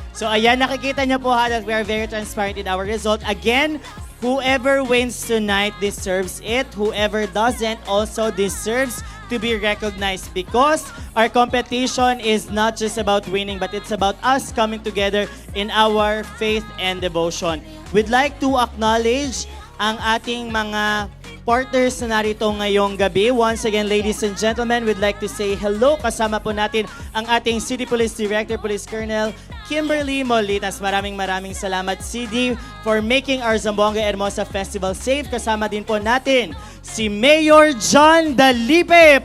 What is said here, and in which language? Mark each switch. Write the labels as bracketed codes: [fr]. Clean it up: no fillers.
[tl] So ayan, nakikita niyo po ha [en] that we are very transparent in our result. Again, whoever wins tonight deserves it. Whoever doesn't also deserves to be recognized because our competition is not just about winning but it's about us coming together in our faith and devotion. We'd like to acknowledge [tl] ang ating mga partners na narito ngayong gabi. [en] Once again, ladies and gentlemen, we'd like to say hello. [tl] Kasama po natin ang ating City Police Director, Police Colonel Kimberly Molitas. Maraming salamat, CD, [en] for making our Zamboanga Hermosa Festival safe. [tl] Kasama din po natin si Mayor John Dalipe.